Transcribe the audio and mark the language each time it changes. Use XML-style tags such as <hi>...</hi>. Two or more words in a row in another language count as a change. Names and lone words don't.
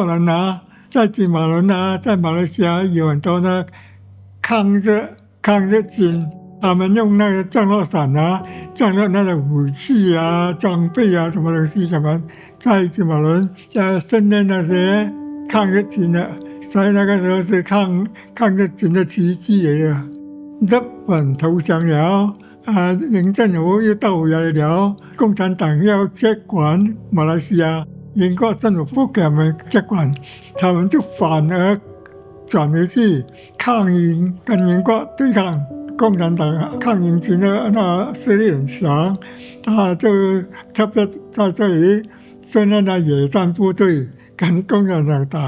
<zh>人啊，在金馬崙啊，在馬來西亞有很多的抗日軍，他們用那個降落傘啊，降落那個武器啊、裝備啊，什麼東西什麼，在金馬崙在訓練那些抗日軍的，所以那個時候是抗日軍的奇蹟嚟嘅。日本投降了。英政府又到來了，共產黨要接管馬來西亞，英國政府不給他們接管，他們就反而轉回去抗英，跟英國對抗。共产党抗英军的那势力很强，他就特别在这里训练了野战部队，跟共产党打。</zh>